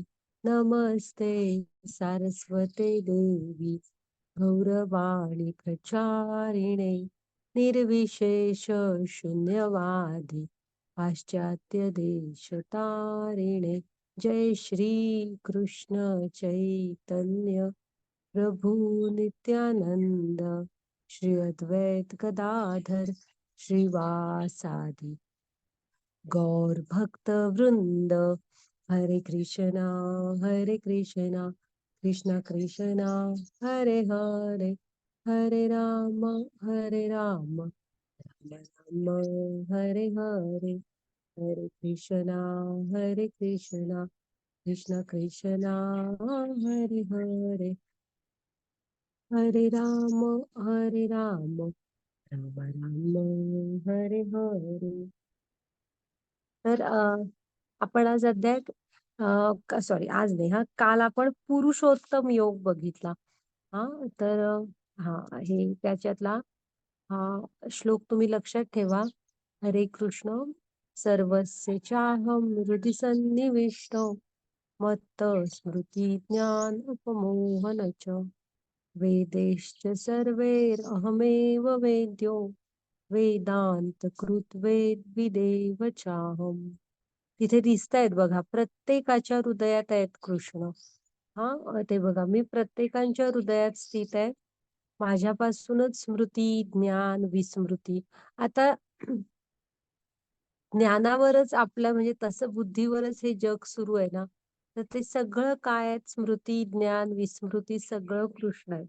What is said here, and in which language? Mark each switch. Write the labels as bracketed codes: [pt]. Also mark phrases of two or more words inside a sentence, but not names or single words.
[sa] नमस्ते सारस्वते देवी गौरवाणी प्रचारिणे निर्विशेष शून्यवादी पाश्चात्य देशतारिणे. जय श्री कृष्ण चैतन्य प्रभु नित्यानंद श्री अद्वैत गदाधर श्रीवासादि गौर भक्त वृंद. हरे कृष्णा कृष्ण कृष्णा हरे हरे, हरे राम राम हरे हरे, हरे कृष्णा कृष्ण कृष्णा हरे हरे, हरे राम राम राम हरे हरे. [mr] तर आपण आज सॉरी आज नाही, काल आपण पुरुषोत्तम योग बघितला. तर हे त्याच्यातला श्लोक तुम्ही लक्षात ठेवा. [sa] हरे कृष्ण सर्वस्य चाहं हृदि सन्निविष्टो मत्त स्मृती ज्ञान उपमोहन च वेदैश्च सर्वैरहमेव वेद्यो वेदांत कृत विदेव चाहम. [mr] तिथे दिसतायत बघा, प्रत्येकाच्या हृदयात आहेत कृष्ण. ते बघा, मी प्रत्येकाच्या हृदयात स्थित आहे. माझ्यापासूनच स्मृती ज्ञान विस्मृती. आता ज्ञानावरच आपलं म्हणजे तसं बुद्धीवरच हे जग सुरू आहे ना, तर ते सगळं काय आहे, स्मृती ज्ञान विस्मृती सगळं कृष्ण आहे.